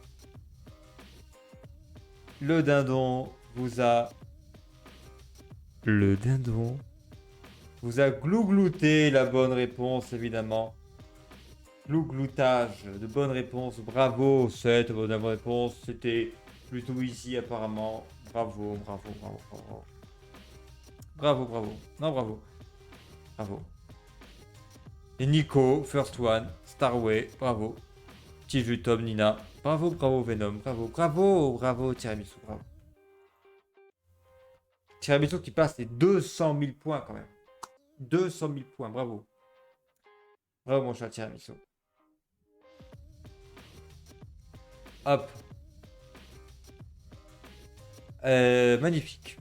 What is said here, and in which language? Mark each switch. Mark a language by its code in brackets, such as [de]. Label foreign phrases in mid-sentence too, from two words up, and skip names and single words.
[fr] Le dindon vous a... Le dindon vous a glouglouté la bonne réponse évidemment. Glougloutage de bonne réponse. Bravo, cette bonne réponse. C'était plutôt easy apparemment. Bravo, bravo, bravo, bravo. Bravo, bravo. Non, bravo. Bravo. Et Nico, First One, Starway, bravo. Tiju, Tom, Nina. Bravo, bravo, Venom. Bravo, bravo, bravo, Tiramisu, bravo. Tiramisu qui passe les 200 000 points quand même. 200 000 points, bravo. Bravo, mon cher Tiramisu. Hop. Magnifique.